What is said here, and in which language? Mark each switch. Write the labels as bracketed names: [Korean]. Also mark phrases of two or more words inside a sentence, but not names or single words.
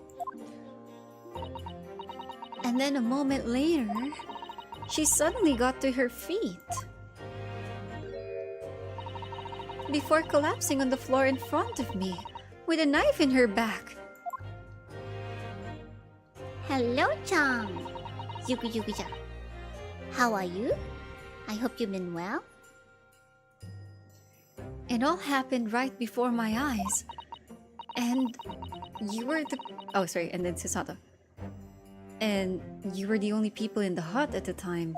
[English] And then a moment later, she suddenly got to her feet. Before collapsing on the floor in front of me, with a knife in her back. Hello, Chang. Yuku-yuku-chan. How are you? I hope you've been well. It all happened right before my eyes. And you were the... Oh, sorry, and then Susato. And you were the only people in the hut at the time.